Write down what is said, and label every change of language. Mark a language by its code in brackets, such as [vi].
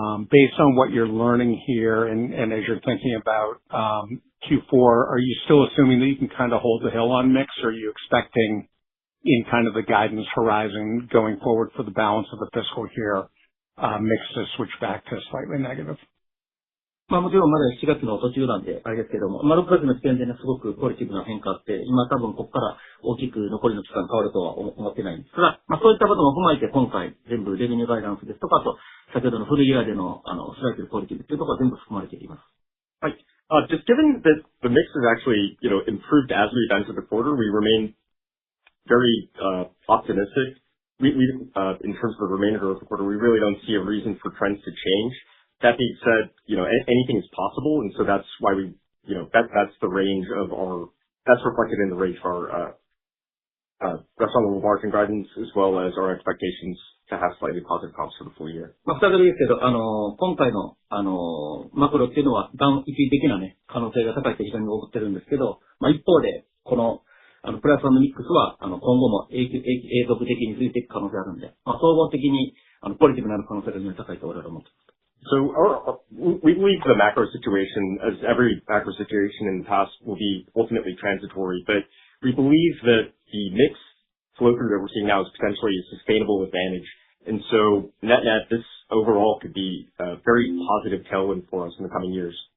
[en] Based on what you're learning here and as you're thinking about Q4, are you still assuming that you can kind of hold the hill on mix, or are you expecting in kind of the guidance horizon going forward for the balance of the fiscal year, mix to switch back to slightly negative? [ja] もちろんまだ7月の途中なんで、あれですけども、6月の時点でね、すごくポジティブな変化あって、今多分ここから大きく残りの期間変わるとは思ってないんですが、そういったことも踏まえて今回全部レベニューガイダンスですとか、あと、先ほどのフルイヤーでの、スライトポジティブっていうところが全部含まれています。はい。 [en] Just given that the mix is actually, improved as we've entered the quarter, we remain very, optimistic. We, in terms of the remainder of the quarter, we really don't see a reason for trends to change. That being said, anything is possible, and so that's why we, that's the range of that's reflected in the range of our restaurant level margin guidance, as well as our expectations to have slightly positive comps for the full year. [ja] 再びですけど、今回の、マクロっていうのは、一時的なね、可能性が高いと非常に思ってるんですけど、一方で、この、プラスワンのミックスは、今後も永続的に続いていく可能性があるんで、総合的に、ポジティブになる可能性が非常に高いと我々は思っています。 [en] So we believe the macro situation, as every macro situation in the past, will be ultimately transitory, but we believe that the mix flow through that we're seeing now is potentially a sustainable advantage. And so net, this overall could be a very positive tailwind for us in the coming years.